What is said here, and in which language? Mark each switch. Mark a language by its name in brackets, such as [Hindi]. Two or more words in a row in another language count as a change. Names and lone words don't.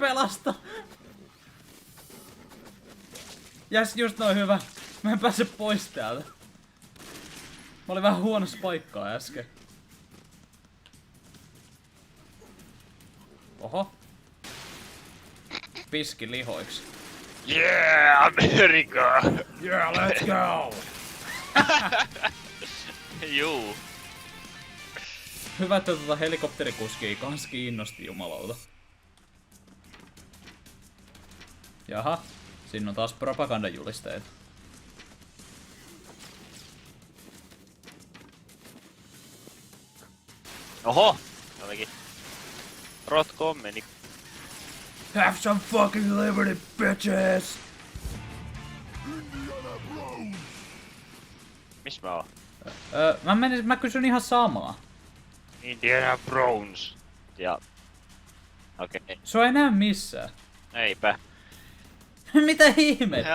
[Finnish] Pelasta! Jäs, just noin hyvä. Mä en pääse pois täältä. Mä olin vähän huonossa paikkaa äsken. Oho. Piski lihoiksi. [English] Yeah, America! Yeah, let's go! [Finnish] Juu. Hyvä, että helikopterikuskia kans kiinnosti jumalauta. Jaha, siinä on taas propagandajulisteet. Oho! Olikin. Rotko meni. [English] Have some fucking liberty, bitches! [Finnish] Missä mä oon? Mä kysyn ihan samaa. Indiana Browns. Ja... Okei. Okay. Sua ei näy missään. Eipä. Mitä ihmettä?